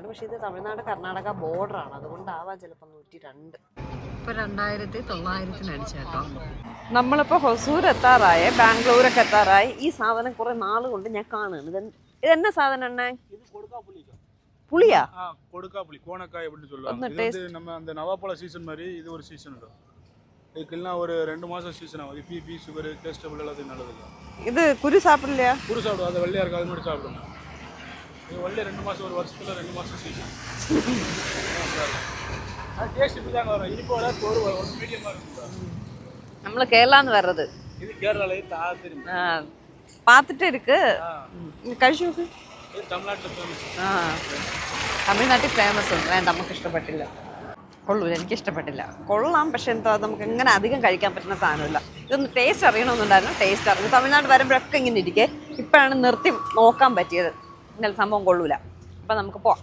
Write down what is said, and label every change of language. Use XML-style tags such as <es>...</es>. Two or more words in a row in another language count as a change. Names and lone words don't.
<ml>പക്ഷേ ഇത് തമിഴ്നാട് കർണാടക ബോർഡറാണ്. അതുകൊണ്ടാവാം ചിലപ്പോൾ 102. ഇപ്പോൾ 2900 അടിച്ചു കേട്ടോ. നമ്മളിപ്പോൾ ഹൊസൂർ എത്താറായി, ബാംഗ്ലൂരൊക്കെ എത്താറായി. ഈ സാധനം കുറേ നാൾ കൊണ്ട് ഞാൻ കാണുകയാണ്. ഇതെന്നാ സാധനം എണ്ണ? പുളിയാ? കൊടുക്കാപ്പുളി,</ml> <ta>கோணக்காய் அப்படின்னு சொல்லுவாங்க. இது வந்து நம்ம அந்த நவாப்பழ சீசன் மாதிரி இது ஒரு சீசன் உண்டு. இதுக்கெல்லாம் ஒரு 2 மாசம் சீசன் ஆகும். பிபி, சுகர், கொலஸ்ட்ரால் எல்லாத்துக்கும் நல்லது. இது குரு சாப்பிடலையா? குரு சாப்பிடும். அது வெள்ளையா இருக்கு. அது மட்டும் சாப்பிடணும். இது வெள்ளை 2 மாசம், ஒரு வருஷத்துல 2 மாசம் சீசன். அது டேஸ்ட் இப்படி தாங்க வரும். இனிப்பு வர ஒரு மீடியமா இருக்கும். நம்ம கேரளான்னு வர்றது. இது கேரளால தெரியும். பார்த்துட்டு இருக்கு. கழிச்சு தமிழ்நாட்டில் ஃபேமஸ்.</ta> <ml>ആ തമിഴ്നാട്ടിൽ ഫേമസ് ഉണ്ട്. വേണ്ട, നമുക്ക് ഇഷ്ടപ്പെട്ടില്ല. കൊള്ളൂല, എനിക്ക് ഇഷ്ടപ്പെട്ടില്ല. കൊള്ളാം, പക്ഷെ എന്താ നമുക്ക് ഇങ്ങനെ അധികം കഴിക്കാൻ പറ്റുന്ന സാധനമില്ല. ഇതൊന്ന് ടേസ്റ്റ് അറിയണമെന്നുണ്ടായിരുന്നു, ടേസ്റ്റ് അറിഞ്ഞു. തമിഴ്നാട് വരുമ്പോഴൊക്കെ ഇങ്ങനെ ഇരിക്കേ, ഇപ്പോഴാണ് നിർത്തി നോക്കാൻ പറ്റിയത്. ഇന്നലെ സംഭവം കൊള്ളൂല. അപ്പം നമുക്ക് പോവാം.</ml>